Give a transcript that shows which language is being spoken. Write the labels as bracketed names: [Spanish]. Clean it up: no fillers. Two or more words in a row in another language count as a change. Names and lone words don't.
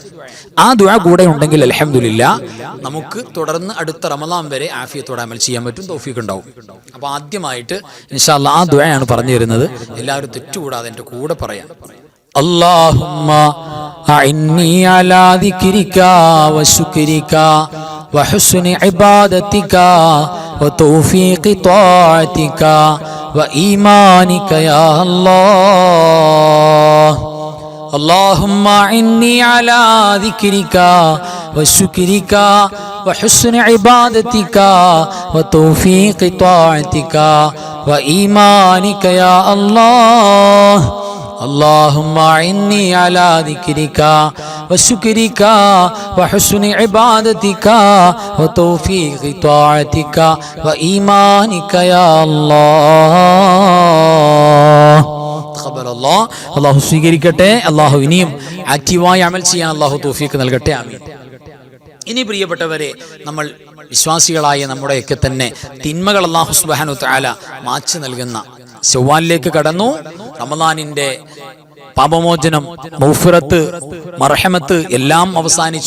[Malayalam] ആ ദുആ കൂടെ ഉണ്ടെങ്കിൽ അൽഹംദുലില്ലാഹ് നമുക്ക് തുടർന്ന് അടുത്ത റമദാൻ വരെ ആഫിയത്തോടെ അമൽ ചെയ്യാൻ പറ്റും, തൗഫീഖ് ഉണ്ടാവും. അപ്പോൾ ആദ്യമായിട്ട് [Arabic] إن شاء الله [Malayalam] ആ ദുആയാണ് പറഞ്ഞു തരുന്നത്. എല്ലാവരും തെറ്റുകൂടാതെ എൻ്റെ കൂടെ പറയാം. [Arabic] اللهم أعني على ذكرك وشكرك وحسن عبادتك وتوفيق طاعتك وإيمانك يا الله. اللهم إني على ذكرك وشكرك وحسن عبادتك وتوفيق طاعتك وإيمانك يا الله. اللهم إني على ذكرك وشكرك وحسن عبادتك وتوفيق طاعتك وإيمانك يا الله. تقبل الله. [Malayalam] അല്ലാഹു സ്വീകരിക്കട്ടെ. അല്ലാഹു ഇനിയും ആക്റ്റീവായി അമൽ ചെയ്യാൻ അല്ലാഹു തൗഫീഖ് നൽകട്ടെ. ആമീൻ. ഇനി പ്രിയപ്പെട്ടവരെ, നമ്മൾ വിശ്വാസികളായ നമ്മുടെയൊക്കെ തന്നെ തിന്മകൾ [Arabic] الله سبحانه وتعالى [Malayalam] മായ്ച്ചു നൽകുന്ന ശവ്വാലിലേക്ക് കടന്നു. റമദാനിന്റെ പാപമോചനം, മഗ്ഫിറത്ത്, മർഹമത്ത് എല്ലാം അവസാനിച്ചു.